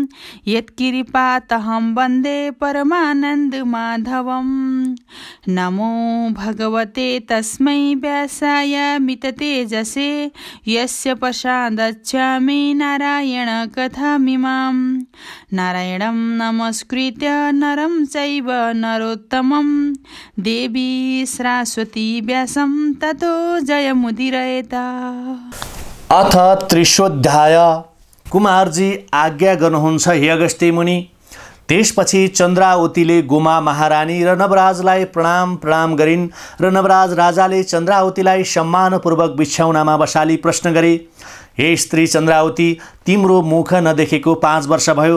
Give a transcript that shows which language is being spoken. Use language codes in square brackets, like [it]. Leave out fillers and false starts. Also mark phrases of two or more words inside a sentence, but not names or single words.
[sa] यत्कृपातहं वन्दे परमानन्दमाधवम् नमो भगवते तस्मै व्यासाय मिततेजसे यस्य प्रसादच्छामि नारायण कथामिमां नारायणं नमस्कृत्य नरं चैव नरोत्तमं देवी सरस्वती व्यासं ततो जयमुदीरयेत्। अथ त्रिशोऽध्याय। [ne] कुमारजी आज्ञा गर्नुहुन्छ हे अगस्त्य मुनि। त्यसपछि चन्द्रावतीले गोमा महारानी र नवराजलाई प्रणाम गरिन् र नवराज राजाले चन्द्रावतीलाई सम्मानपूर्वक बिछ्याउनामा बसाली प्रश्न गरे, हे स्त्री चन्द्रावती, तिम्रो मुख नदेखेको 5 वर्ष भयो।